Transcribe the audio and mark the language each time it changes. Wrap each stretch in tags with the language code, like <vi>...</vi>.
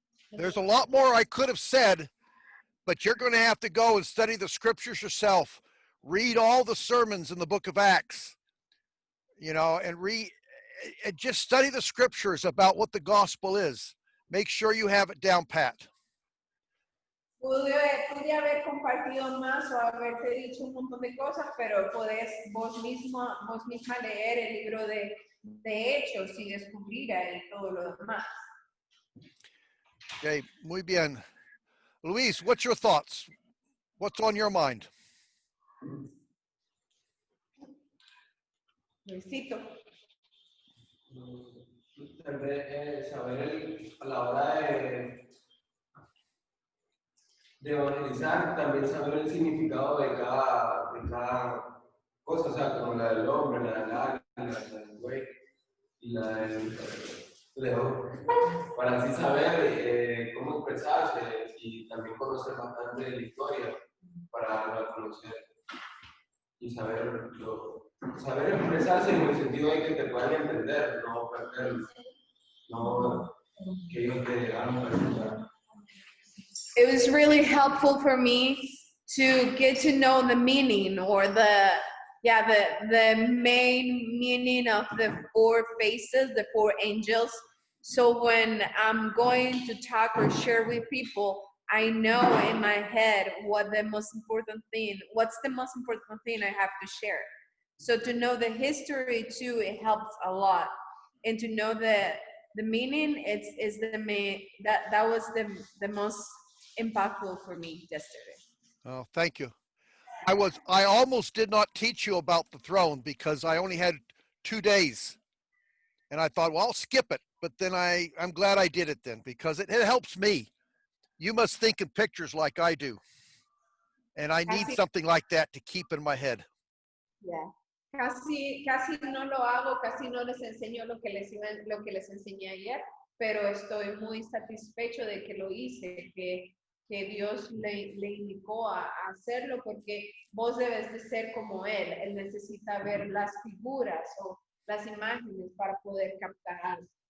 <en>There's a lot more I could have said, but you're going to have to go and study the scriptures yourself. Read all the sermons in the book of Acts, and just study the scriptures about what the gospel is. Make sure you have it down pat.</en> <es>Pude haber compartido más o haberte dicho un montón de cosas, pero podés vos misma leer el libro de Hechos y descubrir ahí todo lo demás. Okay, muy bien.</es> <en>Luis, what's your thoughts? What's on your mind? Luisito.</en> <es>Saber a la hora de evangelizar, también saber el significado de cada cosa, o sea, como la del hombre, la del alma, la del la Leo, para así saber cómo expresarse y también conocer bastante de la historia para la conocer y saber expresarse en el sentido de que te puedan entender, no perder, no que ellos te hagan preguntar.</es> <en>It was really helpful for me to get to know the meaning or the main meaning of the four faces, the four angels. So when I'm going to talk or share with people, I know in my head what's the most important thing I have to share. So to know the history too, it helps a lot. And to know the meaning, is the main that was the most impactful for me yesterday. Oh, thank you. I almost did not teach you about the throne because I only had 2 days. And I thought, well, I'll skip it. But then I'm glad I did it then because it helps me. You must think in pictures like I do. And I need something like that to keep in my head. Yeah.</en> <es>Casi no lo hago, casi no les enseño lo que les enseñé ayer, pero estoy muy satisfecho de que lo hice, que Dios le indicó a hacerlo, porque vos debes de ser como Él necesita ver las figuras o las imágenes para poder captar algo.</es>